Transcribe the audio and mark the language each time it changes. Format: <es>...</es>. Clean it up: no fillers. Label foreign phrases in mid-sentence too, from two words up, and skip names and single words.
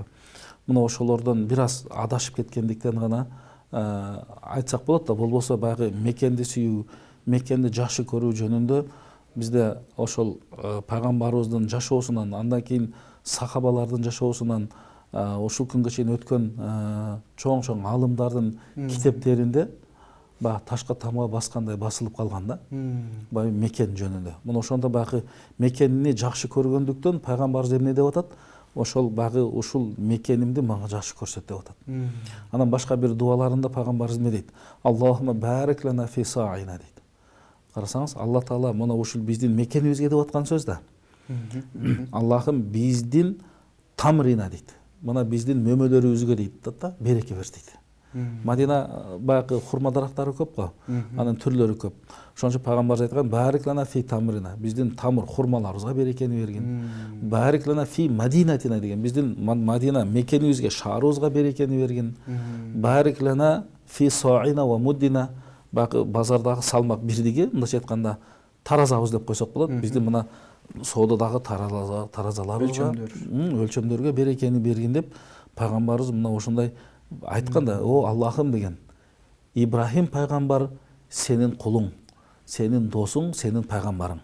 <ky>Мына ошолордон бир аз адашып кеткендиктен гана айтсак болот да, болбосо баягы мекенди сүйүү, мекенди жакшы көрүү жөнүндө бизде ошол пайгамбарыбыздын жашоосунан, андан кийин сахабалардын жашоосунан, ушул күнгө чейин өткөн чоң аалымдардын китептеринде баягы ташка тамга баскандай басылып калган да. Баягы мекен жөнүндө. Мына ошондо баягы мекенини жакшы көргөндүктөн пайгамбарыбыз эмне деп атат? Ошол баягы ушул мекенимди мага жакшы көрсөт деп атат. Анан башка бир дуаларында пайгамбарыбыз эмне дейт?</ky> <ar>اللهم بارك لنا في صاعنا дейт.</ar> <ky>Карасаңыз, Алла Таала мына ушул биздин мекенибизге деп аткан сөз да. Аллахым биздин тамрина дейт. Мына биздин мөмөлөрүбүзгө дейт да, береке берс дейт. Мадина баягы хурма дарактары көп го, анын түрлөрү көп. Ошон үчүн пайгамбарыбыз айткан</ky> <ar>بارك لنا في تمرنا,</ar> <ky>биздин тамыр хурмаларыбызга берекени бергин.</ky> <ar>بارك لنا في مدينتنا</ar> <ky>деген, биздин Мадина мекенибизге, шаарыбызга берекени бергин.</ky> <ar>بارك لنا في صاعنا ومدنا,</ar> <ky>баягы базардагы салмак бирдиги, мындайча айтканда таразабыз деп койсок болот. Биздин мына соодадагы таразаларыбызга, өлчөмдөргө берекени бергин деп пайгамбарыбыз мына ошондой айтканда, о Аллахым деген, Ибрахим пайгамбар сенин кулуң, сенин досуң, сенин пайгамбарың.</ky>